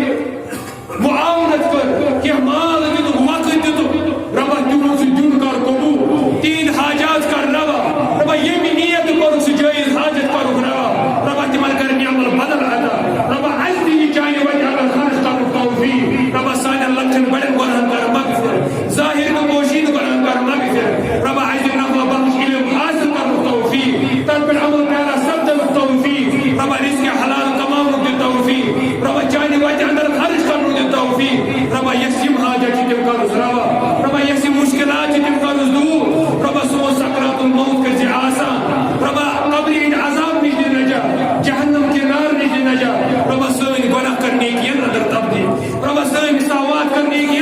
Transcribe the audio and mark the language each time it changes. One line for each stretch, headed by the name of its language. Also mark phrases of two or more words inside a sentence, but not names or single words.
Kashmiri: معاونت کٔر کینٛہہ مال دِتُکھ وقت دِتُکھ رۄبا تِمن سُہ دیُن کر قبوٗل تِہنٛدۍ حاجات کر روا رۄبا ییٚمہِ نیت کوٚرُکھ سُہ جٲیِز حاجت کروُکھ روا رۄبا تِمن کر نعمل بدل عطا رۄبا اَسہِ تہِ یہِ چانہِ وجہ اندر خرچ کرنُک توفیٖق رۄبا سانٮ۪ن لۄکٹٮ۪ن بڑٮ۪ن گۄناہن کر مغفرت ظاہر تہٕ پوشیٖدٕ گۄناہن کر مغفرت رۄبا اَسہِ دِ نفع بخش علم حاصل کرنُک توفیٖق تتھ پٮ۪ٹھ عمل پیارا سپدنُک توفیٖق رۄبا رزقِ حلال کماونُک دِ توفیٖق رۄبا چانہِ وجہ اندر خرچ کرنُک دِ توفیٖق رۄبا یۄس یِم حاجت چھِ تِم کرُس روا رۄبا یۄس یِم مُشکلات چھِ تِم کرُس دوٗر رۄبا سون
Arabic: سکرات الموت
Kashmiri: کٔرۍ زِ آسان رۄبا قبرِ ہٕنٛدِ عذاب نِش دِ نجات جہنم کہِ نار نِش دِ نجات رۄبا سٲنۍ گۄناہ کر نیکین اندر تبدیل رۄبا سٲنۍ ساوات کر